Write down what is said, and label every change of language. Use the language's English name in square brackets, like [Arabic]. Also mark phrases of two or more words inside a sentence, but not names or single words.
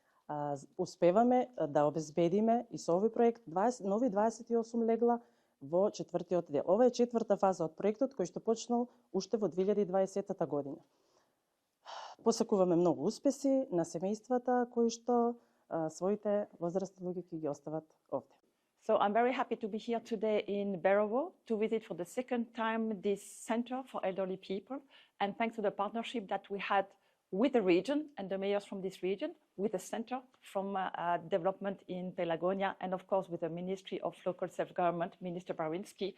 [Macedonian] Успеваме да обезбедиме и со овој проект нови 28 легла во четвртиот дел. Ова е четврта фаза од проектот кој што почнал уште во 2020 година. Посакуваме многу успеси на семејствата кои што своите возрастни луѓе ќе ги остават овде. [English] So I'm very happy to be here today in Berovo to visit for the second time this center for elderly people, and thanks to the partnership that we had with the region and the mayors from this region, with the center from development in Pelagonia, and of course with the Ministry of Local Self-Government, Minister Barinski.